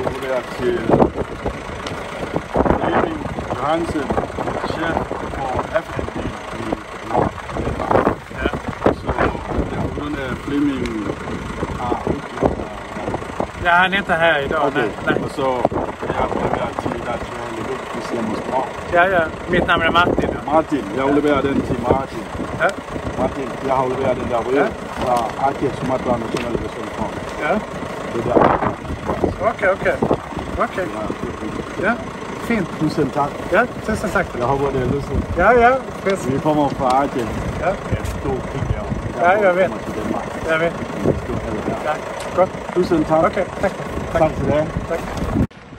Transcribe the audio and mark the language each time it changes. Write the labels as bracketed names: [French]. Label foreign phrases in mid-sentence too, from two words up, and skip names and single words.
[Danish] afleverer til Flemming Johansen, chef for African i København. Ja. Så det er på grund af Flemming har [Swedish] Ja, han är inte här idag. okay. Nej. [Danish] Og så jeg afleverer til dig, hvis jeg må spørge. [Swedish] Ja. Mitt namn är Martin. Ja. [Danish] Martin, jeg afleverer den til Martin. Ja. Martin, jeg har afleveret den der røde fra Aceh Sumatra National Reserve. Ja. Det der. [Swedish] Okej. Ja, fint. [Danish] Tusind tak. [Swedish] Ja, tusen tack. [Danish] Jeg håber, det er lyst. [Swedish] Ja, precis. [Danish] Vi kommer fra Aceh. Ja. Det er et stort krig derovre. Ja, jeg ved. Jeg ved. Ja, godt. Tusind tak. [Swedish] Okay, tack. [Danish] Tak til dig. [Swedish] Tack.